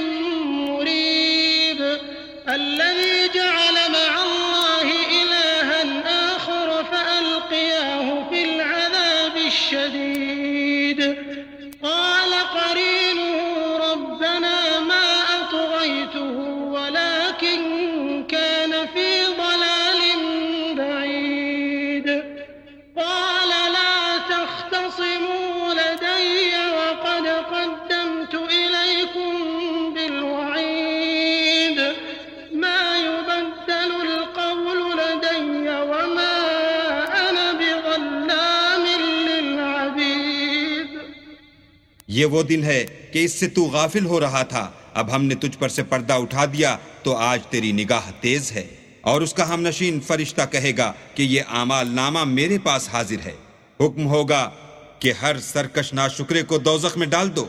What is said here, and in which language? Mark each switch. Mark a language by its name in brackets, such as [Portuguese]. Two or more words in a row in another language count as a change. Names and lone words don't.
[Arabic] مريب الذي جعل مع الله إلها آخر فألقياه في العذاب الشديد قال قرينه ربنا ما أطغيته ولكن كان في ضलालिन بعيد قال لا تختصموا لدي وقد قدمت إليكم بالوعيد ما يبدل القول لدي وما أنا بظلام للعبيد. [Urdu] یہ وہ دن ہے کہ اس سے تو غافل ہو رہا تھا، اب ہم نے تجھ پر سے پردہ اٹھا دیا تو آج تیری نگاہ تیز ہے. اور اس کا ہمنشین فرشتہ کہے گا کہ یہ اعمال نامہ میرے پاس حاضر ہے. حکم ہوگا کہ ہر سرکش ناشکرے کو دوزخ میں ڈال دو.